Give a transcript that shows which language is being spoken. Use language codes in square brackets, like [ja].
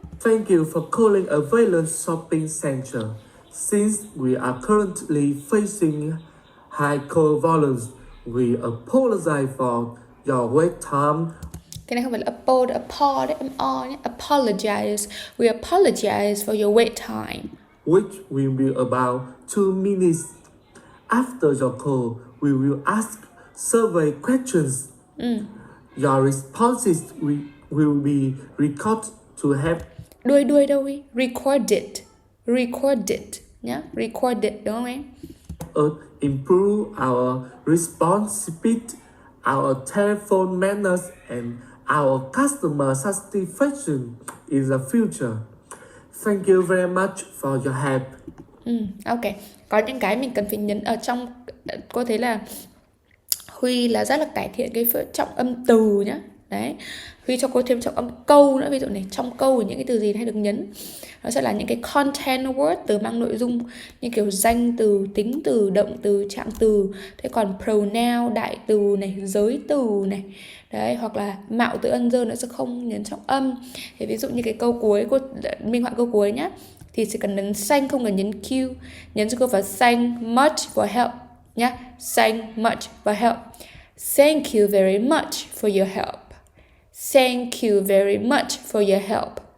[en] Thank you for calling a Valence shopping center. Since we are currently facing high call volumes, we apologize for your wait time. [vi] Cái này không phải là apologize đấy, M-O nhé. [en] Apologize. We apologize for your wait time. Which will be about 2 minutes. After your call, we will ask survey questions. Your responses will be recorded to help [vi] Đuôi đâu Huy? Recorded nhá. Recorded đúng không em? [en] us improve our response speed, our telephone manners, and our customer satisfaction in the future. Thank you very much for your help. Ok. [vi] Có những cái mình cần phải nhấn ở trong. Cô thấy là Huy là rất là cải thiện cái trọng âm từ nhá. Đấy. Huy cho cô thêm trọng âm câu nữa. Ví dụ này, trong câu những cái từ gì hay được nhấn. Nó sẽ là những cái content word, từ mang nội dung, như kiểu danh từ, tính từ, động từ, trạng từ. Thế còn pronoun, đại từ này, giới từ này. Đấy, hoặc là mạo từ ân dơ nó sẽ không nhấn trọng âm. Thế ví dụ như cái câu cuối, cô minh họa câu cuối nhá. Thì chỉ cần nhấn thank, không cần nhấn Q. Nhấn cho cô vào [en] thank much for help [vi] nhá. [en] Thank much for help. Thank you very much for your help. Thank you very much for your help.